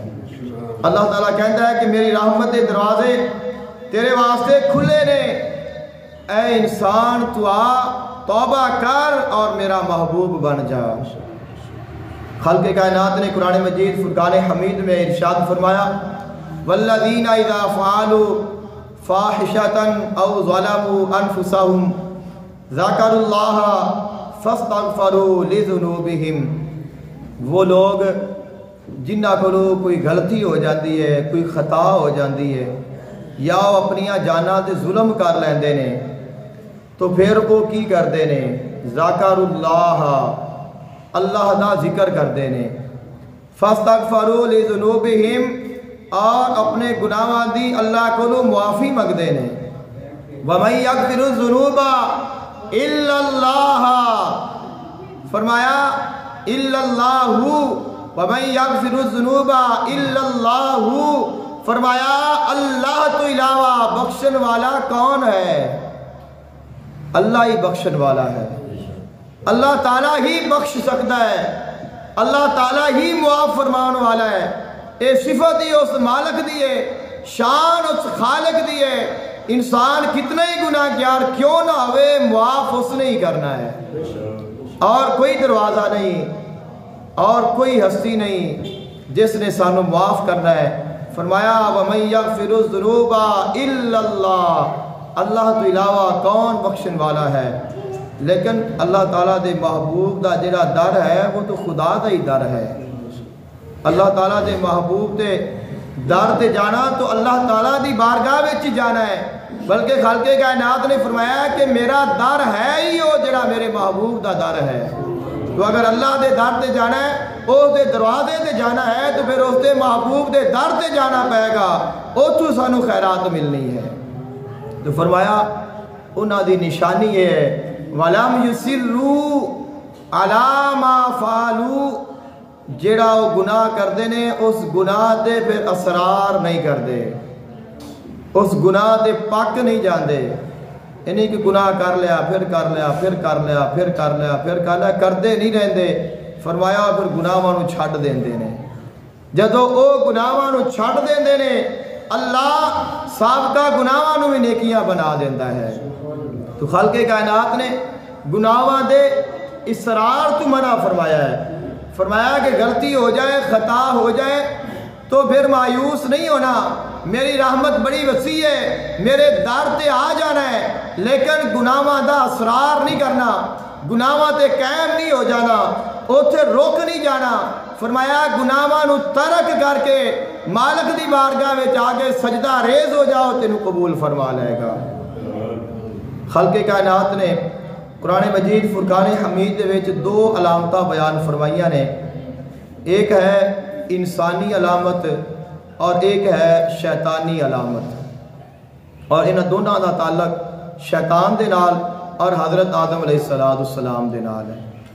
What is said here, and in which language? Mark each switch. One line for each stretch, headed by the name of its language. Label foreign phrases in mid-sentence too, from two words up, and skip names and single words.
Punjabi: اللہ تعالیٰ کہتا ہے کہ میری رحمت دے دروازے تیرے واسطے کھلے نے، اے انسان تو آ توبہ کر اور میرا محبوب بن جا۔
Urdu: خالق کائنات نے قرآن مجید فرقان حمید میں ارشاد فرمایا
Arabic: والذین اذا فعلوا فاحشة او ظلموا انفسهم ذکروا اللہ فاستغفروا لذنوبهم،
Punjabi: وہ لوگ جنہ کو کوئی غلطی ہو جاتی ہے، کوئی خطا ہو جاتی ہے یا وہ اپنیاں جاناں تے ظلم کر لیندے نے تو پھر وہ کی کردے نے
Arabic: ذکر اللہ،
Punjabi: اللہ دا ذکر کردے نے،
Arabic: فاستغفروا لذنوبہم،
Punjabi: اور اپنے گناہاں دی اللہ کو معافی مگدے نے۔
Arabic: وَمَن يَغْفِرُ الذُّنُوبَ إِلَّا اللَّهُ، فرمایا إِلَّا اللَّهُ، وَمَن يَغْفِرُ الذُّنُوبَ إِلَّا اللَّهُ،
Punjabi: فرمایا اللہ تو علاوہ بخشن والا کون ہے؟ اللہ ہی بخشن والا ہے، اللہ تعالیٰ ہی بخش سکتا ہے، اللہ تعالیٰ ہی معاف فرمان والا ہے۔ اے صفت ہی اس مالک دیئے، شان اس خالق دیئے، انسان کتنے ہی گناہ گار کیوں نہ ہوئے معاف اس نے ہی کرنا ہے، اور کوئی دروازہ نہیں اور کوئی ہستی نہیں جس نے سانو معاف کرنا ہے۔
Urdu: فرمایا
Arabic: وَمَن يَغْفِرُ الذُّنُوبَ إِلَّا اللَّهُ،
Punjabi: اللہ تو علاوہ کون بخشن والا ہے؟ لیکن اللہ تعالیٰ دے محبوب دا جڑا در ہے وہ تو خدا دا ہی در ہے۔ اللہ تعالیٰ دے محبوب دے در تے جانا تو اللہ تعالیٰ دی بارگاہ وچ ہی جانا ہے، بلکہ خالق کائنات نے فرمایا کہ میرا در ہے ہی وہ جڑا میرے محبوب دا در ہے۔ تو اگر اللہ دے در تے جانا ہے، اس دے دروازے تے جانا ہے، تو پھر اس دے محبوب دے در تے جانا پائے گا، اتھوں سانو خیرات ملنی ہے۔ تو فرمایا انہاں دی نشانی یہ ہے
Arabic: وَلَمْ يُسِرُّوا عَلَى مَا فَعَلُوا،
Punjabi: جڑا وہ گناہ کردے نے اس گناہ دے پھر اسرار نہیں کردے، اس گناہ دے پاک نہیں جاندے، انہیں کہ گناہ کر لیا پھر کر لیا پھر کر لیا پھر کر لیا پھر کر لیا، کردے نہیں رہندے۔ فرمایا پھر گناہاں نو چھڈ دیندے نے، جدو او گناہاں نو چھڈ دیندے نے اللہ سابقہ گناہاں نو بھی نیکیاں بنا دیندہ ہے۔ تو خالق کائنات نے گناہاں دے اسرار تو منع فرمایا ہے۔ فرمایا کہ غلطی ہو جائے خطا ہو جائے تو پھر مایوس نہیں ہونا، میری رحمت بڑی وسیع ہے، میرے در تے آ جانا ہے، لیکن گناہاں دا اسرار نہیں کرنا، گناہاں تے قائم نہیں ہو جانا، اوتھے روک نہیں جانا۔ فرمایا گناہاں نو ترک کر کے مالک دی بارگاہ وچ آ کے سجدہ ریز ہو جاؤ، تینوں قبول فرما لے گا۔ خالق کائنات نے قرآن مجید فرقان حمید دے وچ دو علامتاں بیان فرمائیاں نے، ایک ہے انسانی علامت اور ایک ہے شیطانی علامت، اور انہاں دونوں دا تعلق شیطان دے نال اور حضرت آدم
Arabic: علیہ السلام
Punjabi: دے نال ہے۔